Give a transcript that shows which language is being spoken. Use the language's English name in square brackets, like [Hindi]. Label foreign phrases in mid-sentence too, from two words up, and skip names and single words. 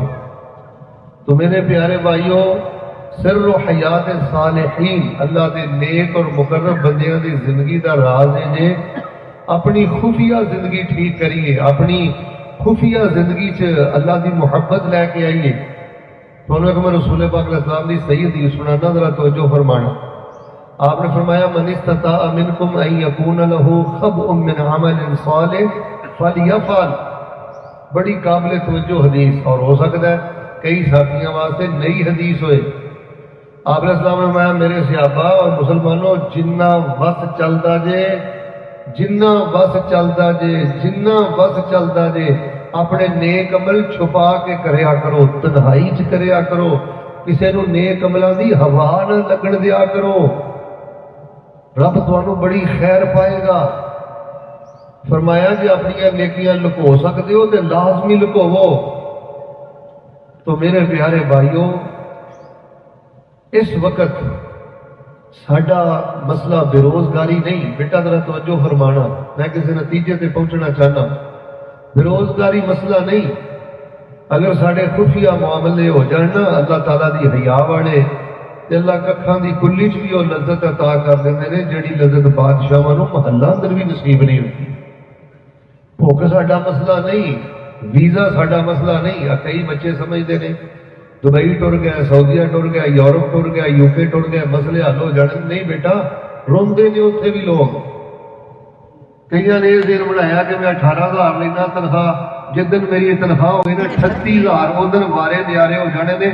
[Punjabi] تو میرے پیارے بھائیوں، [Arabic] سر و حیات صالحین [Punjabi] اللہ دے نیک اور مقرب بندیاں دی زندگی دا راز ہے جے اپنی خفیہ زندگی ٹھیک کریے، اپنی خفیہ زندگی چ اللہ دی محبت لے کے آئیے۔ تو میں رسول پاک علیہ السلام دی صحیح حدیث سنانا، ذرا توجہ فرمانا۔ آپ نے فرمایا [Arabic] من استطاع منکم ان یکون له خبء من عمل صالح فلیفعل، [Punjabi] بڑی قابل توجہ حدیث، اور ہو سکتا ہے کئی ساتھیوں واسطے نئی حدیث ہوئے۔ آپ علیہ السلام نے فرمایا میرے صحابہ اور مسلمانوں، جنہ بس چلدا جے، جنہ بس چلدا جے، جنہ بس چلدا جے، اپنے نیک عمل چھپا کے کریا کرو، تنہائی چ کریا کرو، کسے نو نیک عملاں دی ہوا نہ لگن دیا کرو، [Urdu] رب تمہیں بڑی خیر پائے گا۔ [Punjabi] فرمایا جی اپنی نیکیاں لکو سکتے ہو تو لازمی لکوو۔ تو میرے پیارے بھائیوں، اس وقت ساڈا مسئلہ بے روزگاری نہیں، بیٹا ذرا توجہ فرمانا، میں کسی نتیجے تے پہنچنا چاہنا۔ بے روزگاری مسئلہ نہیں، اگر ساڈے خفیہ معاملے ہو جان نا اللہ تعالیٰ دی حیا والے، تے اللہ ککھاں دی کلی چ بھی وہ لذت عطا کر دیندے نے جڑی لذت بادشاہاں نوں محلہ اندر بھی [Urdu] نصیب نہیں ہوتی۔ [Punjabi] بھوک ساڈا مسئلہ نہیں، ویزا ساڈا مسئلہ نہیں۔ [Urdu] کئی بچے سمجھتے ہیں [Punjabi] دبئی ٹر گیا، سعودیہ ٹر گیا، یورپ ٹر گیا، یو کے ٹر گیا، مسئلے حل ہو جانے۔ نہیں بیٹا، روندے نے اتنے بھی لوگ، کئی نے یہ دن بنایا کہ میں 18,000 لینا تنخواہ، جدن میری تنخواہ ہوئی نا 38,000 ادھر وارے نیارے ہو جانے نے.